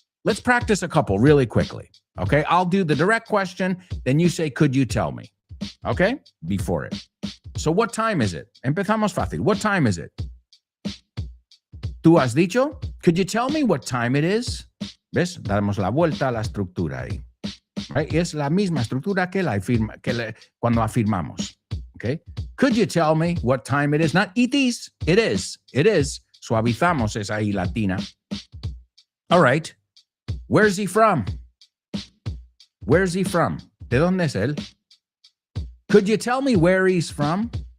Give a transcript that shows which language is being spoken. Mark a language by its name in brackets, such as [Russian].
[English] Let's practice a couple really quickly, okay? I'll do the direct question, then you say, could you tell me? Okay? Before it. So what time is it? [Spanish] Empezamos fácil. [English] What time is it? [Spanish] ¿Tú has dicho? [English] Could you tell me what time it is? [Spanish] ¿Ves? Damos la vuelta a la estructura ahí. Right? Es la misma estructura que cuando afirmamos. [English] Okay? Could you tell me what time it is? Not it is. It is. It is. [Spanish] Suavizamos esa I latina. [English] All right. Where's he from? Where's he from? [Spanish] ¿De dónde es él? [English] Could you tell me where he's from?